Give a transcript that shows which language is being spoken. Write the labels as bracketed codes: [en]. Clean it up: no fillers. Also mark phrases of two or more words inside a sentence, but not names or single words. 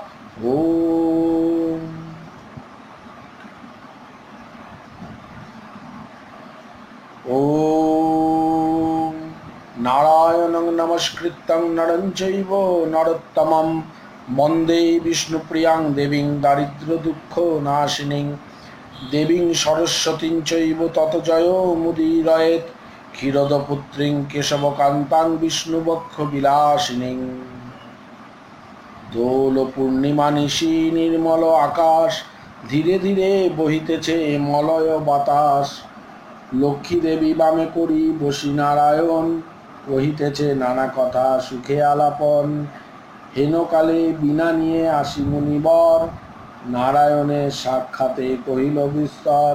[sa] ॐ नारायणं नमस्कृतं नरं चैव नरोत्तमं वन्दे विष्णुप्रियां देवीं दारिद्र्यदुःखनाशिनीं देवीं सरस्वतीं चैव ततजयो मुदीरयेत् क्षीरदपुत्रीं केशवकान्तां विष्णुवक्षविलासिनीं। [bn] দোল পূর্ণিমা নিশি নির্মল আকাশ, ধীরে ধীরে বহিতেছে মলয় বাতাস। লক্ষ্মী দেবী বামে করি বসি নারায়ণ, কহিতেছে নানা কথা সুখে আলাপন। হেনকালে বিনা নিয়ে আসি মুনিবর, নারায়ণের সাক্ষাতে কহিল বিস্তর।